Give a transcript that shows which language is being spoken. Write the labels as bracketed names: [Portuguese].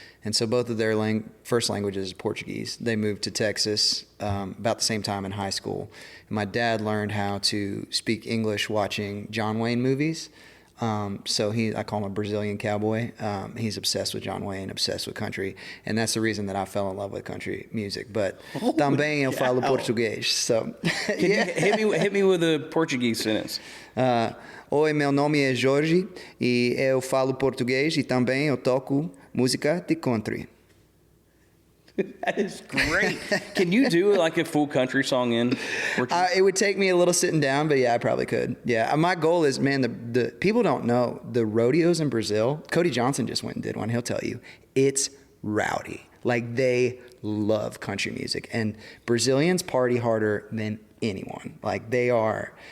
[English] And so both of their first languages is Portuguese. They moved to Texas about the same time in high school. And my dad learned how to speak English watching John Wayne movies. So I call him a Brazilian cowboy. He's obsessed with John Wayne, obsessed with country, and that's the reason that I fell in love with country music. [Portuguese] But também eu falo português. [English] So hit me with a Portuguese sentence. [Portuguese] Oi, meu nome é Jorge e eu falo português e também eu toco música de country. [English] That is great. Can you do like a full country song in Portuguese? It would take me a little sitting down, but yeah, I probably could. Yeah, my goal is, man, the people don't know the rodeos in Brazil. Cody Johnson just went and did one. He'll tell you it's rowdy. Like they love country music, and Brazilians party harder than anyone. Like they are.